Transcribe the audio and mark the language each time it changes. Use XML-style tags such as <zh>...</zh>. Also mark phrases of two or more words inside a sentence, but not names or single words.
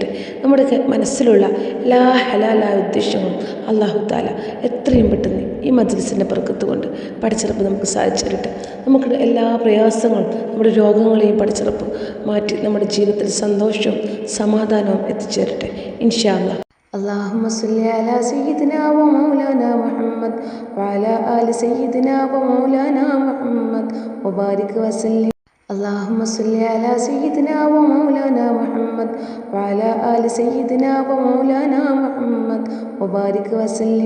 <ml>നമ്മുടെ മനസ്സിലുള്ള എല്ലാ ഹലാലായ ഉദ്ദേശങ്ങളും</ml> <ar>الله تعالى</ar> <ml>എത്രയും പെട്ടെന്ന് ഈ മജ്ലിസിൻ്റെ ബർക്കത്ത് കൊണ്ട് പടച്ചിറപ്പ് നമുക്ക് സാധിച്ചു തരട്ടെ. നമുക്ക് എല്ലാ പ്രയാസങ്ങളും, നമ്മുടെ രോഗങ്ങളെയും പടച്ചിറപ്പ് മാറ്റി നമ്മുടെ ജീവിതത്തിൽ സന്തോഷവും സമാധാനവും എത്തിച്ചേരട്ടെ</ml> <ar>إن شاء الله. اللهم صل على سيدنا ومولانا محمد وعلى آل سيدنا ومولانا محمد وبارك وسلم. اللهم صل على سيدنا ومولانا محمد وعلى آل سيدنا ومولانا محمد وبارك وسلم.</ar>